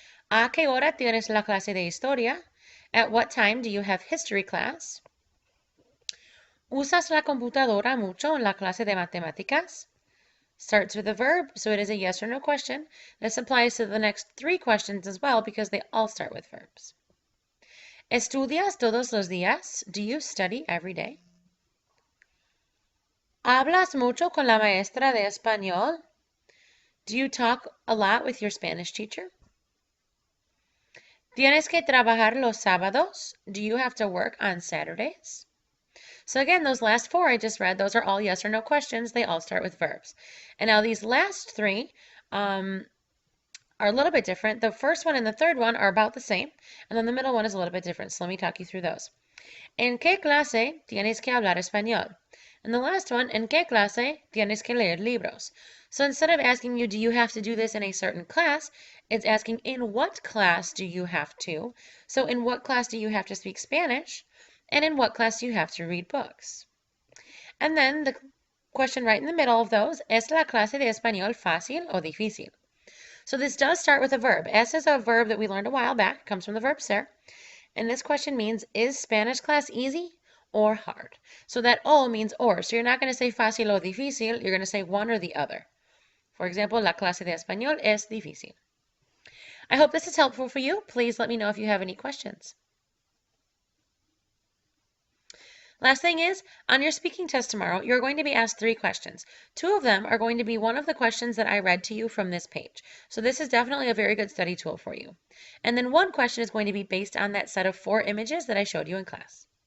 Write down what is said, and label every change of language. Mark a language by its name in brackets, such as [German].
[Spanish] ¿A qué hora tienes la clase de historia? [English] At what time do you have history class? [Spanish] ¿Usas la computadora mucho en la clase de matemáticas? [English] Starts with a verb, so it is a yes or no question. This applies to the next 3 questions as well because they all start with verbs. [Spanish] ¿Estudias todos los días? [English] Do you study every day? [Spanish] ¿Hablas mucho con la maestra de español? [English] Do you talk a lot with your Spanish teacher? [Spanish] ¿Tienes que trabajar los sábados? [English] Do you have to work on Saturdays? So again, those last 4 I just read, those are all yes or no questions. They all start with verbs. And now these last 3 are a little bit different. The first one and the third one are about the same, and then the middle one is a little bit different. So let me talk you through those. [Spanish] ¿En qué clase tienes que hablar español? [English] And the last one, [Spanish] ¿en qué clase tienes que leer libros? [English] So instead of asking you, do you have to do this in a certain class, it's asking, in what class do you have to? So in what class do you have to speak Spanish? And in what class do you have to read books? And then the question right in the middle of those, [Spanish] ¿Es la clase de español fácil o difícil? [English] So this does start with a verb. Es is a verb that we learned a while back. It comes from the verb ser. And this question means, is Spanish class easy or hard? So that o means or. So you're not going to say [Spanish] fácil o difícil. [English] You're going to say one or the other. For example, [Spanish] la clase de español es difícil. [English] I hope this is helpful for you. Please let me know if you have any questions. Last thing is, on your speaking test tomorrow, you're going to be asked 3 questions. 2 of them are going to be one of the questions that I read to you from this page. So this is definitely a very good study tool for you. And then 1 question is going to be based on that set of 4 images that I showed you in class.